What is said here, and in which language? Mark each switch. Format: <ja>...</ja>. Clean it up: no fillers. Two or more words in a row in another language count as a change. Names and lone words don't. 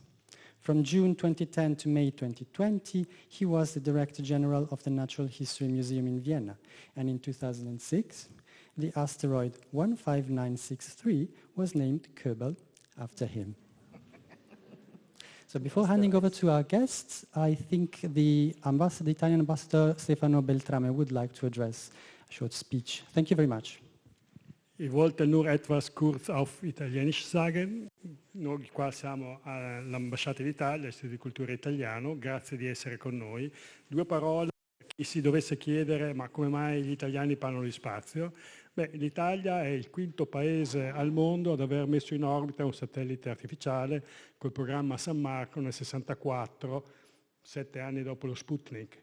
<en>From June 2010 to May 2020, he was the Director General of the Natural History Museum in Vienna, and in 2006, the asteroid 15963 was named Köberl after him. So before handing over to our guests, I think the Italian ambassador Stefano Beltrame would like to address a short speech. Thank you very much.</en> <de>Ich wollte nur etwas kurz auf Italienisch sagen.</de> <it>Noi qua siamo all'Ambasciata d'Italia, Istituto di Cultura Italiano, grazie di essere con noi. Due parole per chi si dovesse chiedere ma come mai gli italiani parlano di spazio. Beh, l'Italia è il quinto paese al mondo ad aver messo in orbita un satellite artificiale col programma San Marco nel 64, 7 anni dopo lo Sputnik.</it>